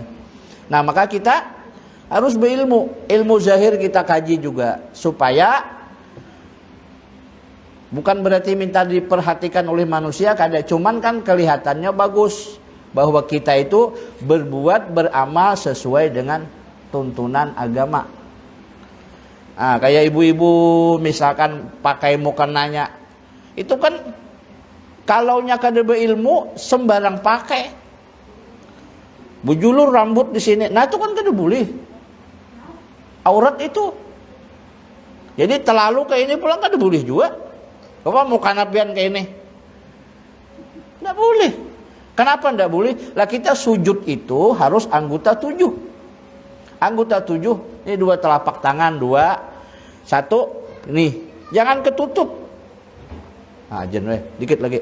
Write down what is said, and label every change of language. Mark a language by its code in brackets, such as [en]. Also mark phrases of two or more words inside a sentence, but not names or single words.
[id] Nah, maka kita harus berilmu. Ilmu zahir kita kaji juga supaya bukan berarti minta diperhatikan oleh manusia, kada, cuman kan kelihatannya bagus bahwa kita itu berbuat, beramal sesuai dengan tuntunan agama. Nah, kayak ibu-ibu misalkan pakai mukenanya, itu kan kalaunya kada berilmu sembarang pakai. Bujulur rambut di sini, nah itu kan kada boleh. Aurat itu. Jadi terlalu kayak ini pulang kada boleh juga. Apa mau kanapian kayak ini? Tidak boleh. Kenapa tidak boleh? Lah kita sujud itu harus anggota 7. Anggota 7, ini 2 telapak tangan, 2, 1, ini. Jangan ketutup. Nah, jen dikit lagi.